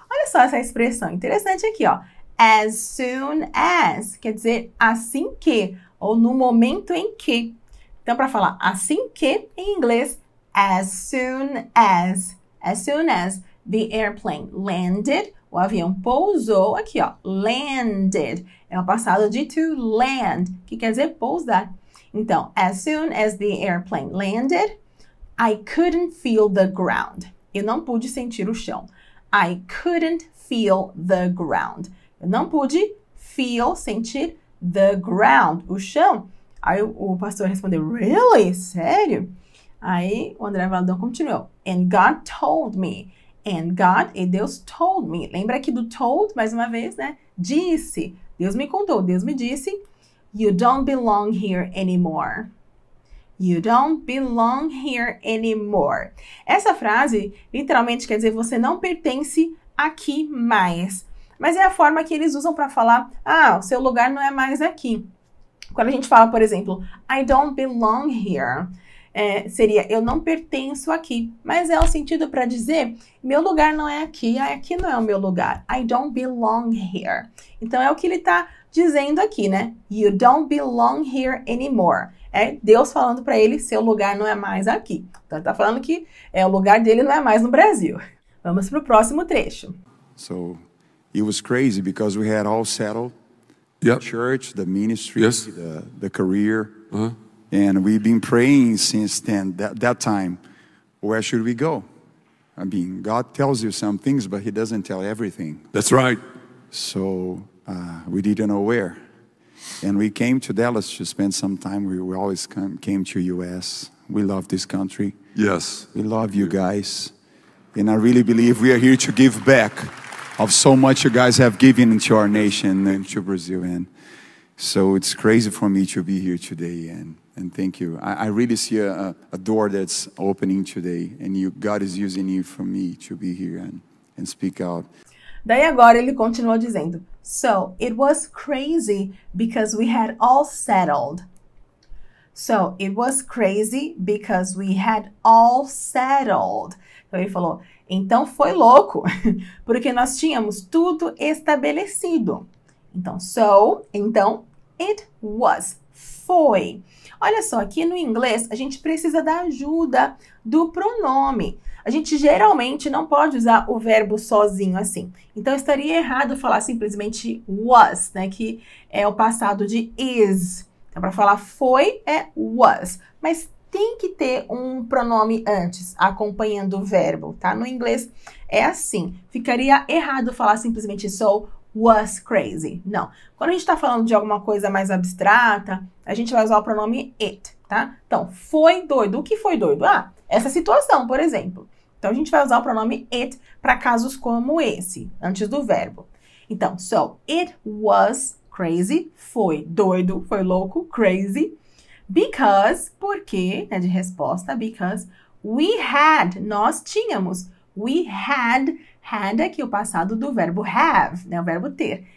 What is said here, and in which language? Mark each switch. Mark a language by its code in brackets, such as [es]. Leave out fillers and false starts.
[pt] Olha só essa expressão interessante aqui, ó. [en] As soon as, [pt] quer dizer assim que, ou no momento em que. Então, para falar assim que, em inglês, [en] as soon as the airplane landed, [pt] o avião pousou, aqui ó, landed, é o passado de [en] to land, [pt] que quer dizer pousar. Então, [en] as soon as the airplane landed, I couldn't feel the ground. [pt] Eu não pude sentir o chão. [en] I couldn't feel the ground. [pt] Eu não pude [en] feel, [pt] sentir, [en] the ground, [pt] o chão. Aí o pastor respondeu, [en] really? [pt] Sério? Aí o André Valadão continuou. [en] And God told me. And God, [pt] e Deus [en] told me. [pt] Lembra aqui do told, mais uma vez, né? Disse. Deus me contou, Deus me disse. [en] You don't belong here anymore. You don't belong here anymore. [pt] Essa frase, literalmente, quer dizer você não pertence aqui mais. Mas é a forma que eles usam para falar, o seu lugar não é mais aqui. Quando a gente fala, por exemplo, [en] I don't belong here, [pt] seria eu não pertenço aqui. Mas é o sentido para dizer, meu lugar não é aqui, aqui não é o meu lugar. [en] I don't belong here. [pt] Então é o que ele está dizendo aqui, né? [en] You don't belong here anymore. [pt] é Deus falando para ele, seu lugar não é mais aqui. Então, ele está falando que o lugar dele não é mais no Brasil. Vamos para o próximo trecho. [en] So it was crazy because we had all settled. Yep. The church, the ministry, Yes. the career. And we've been praying since then, that time, where should we go? I mean, God tells you some things, but he doesn't tell everything. That's right. So we didn't know where. And we came to Dallas to spend some time. We always came to U.S. We love this country. Yes. We love you guys. And I really believe we are here to give back of so much you guys have given into our nation and to Brazil. And so it's crazy for me to be here today. And thank you. I really see a door that's opening today. And God is using you for me to be here and speak out. [pt] Daí agora ele continua dizendo, [en] so it was crazy because we had all settled. So it was crazy because we had all settled. [pt] Então ele falou, então foi louco, porque nós tínhamos tudo estabelecido. Então, então, [en] it was, [pt] foi. Olha só, aqui no inglês a gente precisa da ajuda do pronome. A gente geralmente não pode usar o verbo sozinho assim. Então, estaria errado falar simplesmente was, né? Que é o passado de is. Então, para falar foi, é was. Mas tem que ter um pronome antes, acompanhando o verbo, tá? No inglês é assim. Ficaria errado falar simplesmente [en] so was crazy. [pt] Não. Quando a gente está falando de alguma coisa mais abstrata, a gente vai usar o pronome it, tá? Então, foi doido. O que foi doido? Ah, essa situação, por exemplo. Então, a gente vai usar o pronome it para casos como esse, antes do verbo. Então, [en] so, it was crazy, [pt] foi doido, foi louco, crazy, because, porque, né, de resposta, [en] because we had, [pt] nós tínhamos, we had aqui o passado do verbo have, né, o verbo ter.